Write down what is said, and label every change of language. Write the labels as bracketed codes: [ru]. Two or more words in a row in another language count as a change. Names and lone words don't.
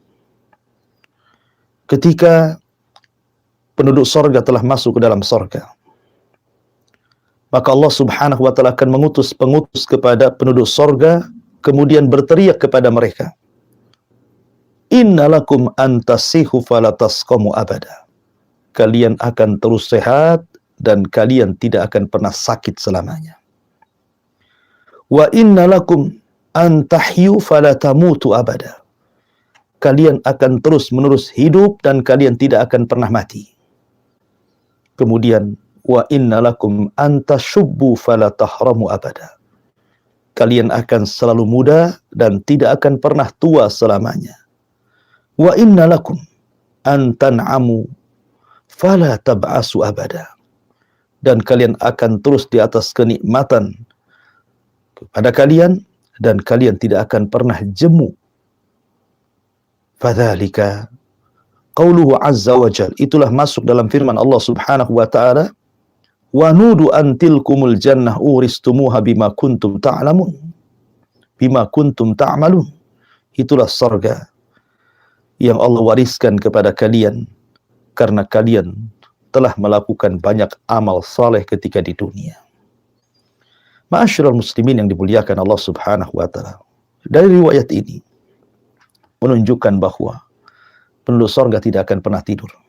[id] Ketika penduduk surga telah masuk ke dalam surga, maka Allah [ar] سبحانه وتعالى [id] akan mengutus pengutus kepada penduduk surga, kemudian berteriak kepada mereka, [ar] "إن لكم أن تصحوا فلا تسقموا أبدا." [id] Kalian akan terus sehat dan kalian tidak akan pernah sakit selamanya. [ar] وإن لكم أن تحيوا فلا تموتوا أبدا. [id] Kalian akan terus-menerus hidup dan kalian tidak akan pernah mati. [ar] Kemudian وإن لكم أن تشبوا فلا تهرموا أبدا. [id] Kalian akan selalu muda dan tidak akan pernah tua selamanya. [ar] وإن لكم أن تنعموا فلا تبأسوا أبدا. [id] Dan kalian akan terus di atas kenikmatan kepada kalian dan kalian tidak akan pernah jemu. [ar] فذلك قوله عز وجل, [id] itulah masuk dalam firman Allah [ar] سبحانه وتعالى ونودوا أن تلكم الجنة أورثتموها بما كنتم تعملون بما كنتم تعملون. [id] Itulah surga yang Allah wariskan kepada kalian karena kalian telah melakukan banyak amal saleh ketika di dunia. [ar] معاشر المسلمين [id] yang dimuliakan [ar] الله سبحانه وتعالى. [id] Dari riwayat ini menunjukkan bahwa penduduk surga tidak akan pernah tidur.